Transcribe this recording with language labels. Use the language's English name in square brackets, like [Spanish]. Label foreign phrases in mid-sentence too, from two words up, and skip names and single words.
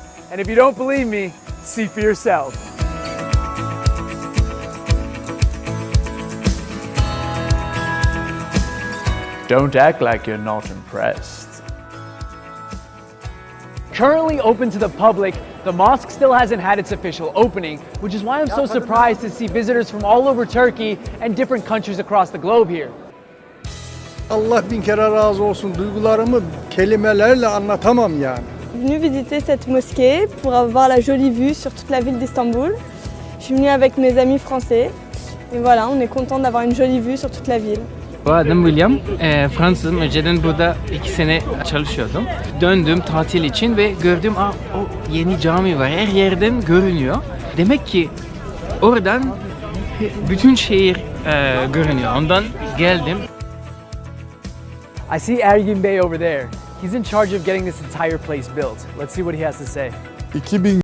[English] And if you don't believe me, see for yourself. Don't act like you're not impressed. Currently open to the public, the mosque still hasn't had its official opening, which is why I'm so surprised to see visitors from all over Turkey and different countries across the globe here. [Turkish] Allah bin kere razı olsun. Duygularımı kelimelerle anlatamam yani. [French] Venu visiter cette mosquée pour avoir la jolie vue sur toute la ville d'Istanbul. Je suis venue avec mes amis français et voilà, on est content d'avoir une jolie vue sur toute la ville. [Turkish] Adım William, Fransızım. Önceden burada 2 sene çalışıyordum. Döndüm tatil için ve gördüm o yeni cami var. Her yerden görünüyor. Demek ki oradan bütün şehir görünüyor. Ondan geldim. [English] I see Ergin Bey over there. He's in charge of getting this entire place built. Let's see what he has to say. 2000